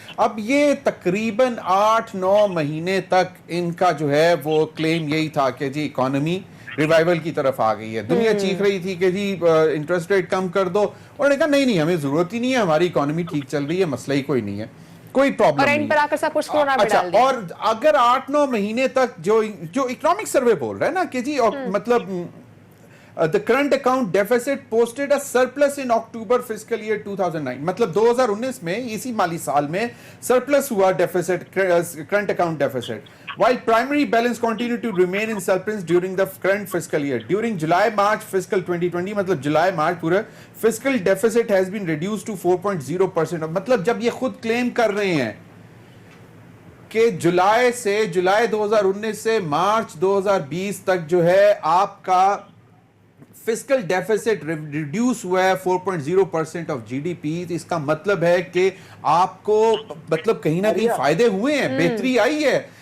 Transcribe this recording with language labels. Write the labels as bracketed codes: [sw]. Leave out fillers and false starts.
[ur] اب یہ تقریباً 8-9 مہینے تک ان کا جو ہے وہ کلیم یہی تھا کہ جی اکانومی ریوائیول کی طرف آ گئی ہے. دنیا چیخ رہی تھی کہ جی انٹرسٹ ریٹ کم کر دو, اور نے کہا نہیں ہمیں ضرورت ہی نہیں ہے, ہماری اکانومی ٹھیک چل رہی ہے, مسئلہ ہی کوئی نہیں ہے, کوئی پرابلم نہیں. اچھا, اور اگر 8-9 مہینے تک جو اکنامک سروے بول رہا ہے نا کہ جی مطلب [en] the current account deficit posted a surplus in October fiscal year 2009, [ur] مطلب 2019 میں اسی مالی سال میں surplus ہوا [en] deficit, current account deficit, while primary balance continued to remain in surplus during the current fiscal year. During July-March fiscal 2020, مطلب July-March پورا fiscal deficit has been reduced to 4.0%. [ur] مطلب جب یہ خود claim کر رہے ہیں کہ جولائی 2019 سے مارچ 2020 تک جو ہے آپ کا فسکل ڈیفیسٹ ریڈیوس ہوا ہے 4.0% آف GDP. اس کا مطلب ہے کہ آپ کو مطلب کہیں نہ کہیں فائدے ہوئے ہیں, بہتری آئی ہے.